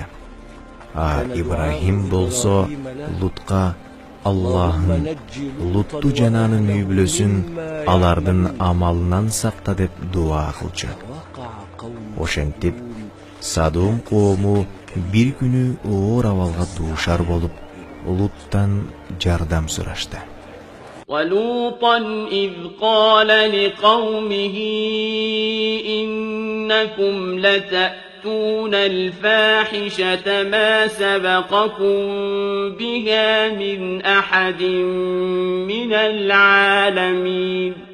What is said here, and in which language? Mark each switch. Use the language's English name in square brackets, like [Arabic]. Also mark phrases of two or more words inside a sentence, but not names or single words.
[Kyrgyz] Ибрахим болсо Лутка Аллахым Лутту жана анын үй бүлөсүн алардын амалынан сакта деп дуа кылчу. Ошентип Садом коому бир күнү оор абалга дуушар болуп Луттан жардам сурашты. [Arabic] ولوطا إذ قال لقومه إنكم لتأتون الفاحشة ما سبقكم بها من أحد من العالمين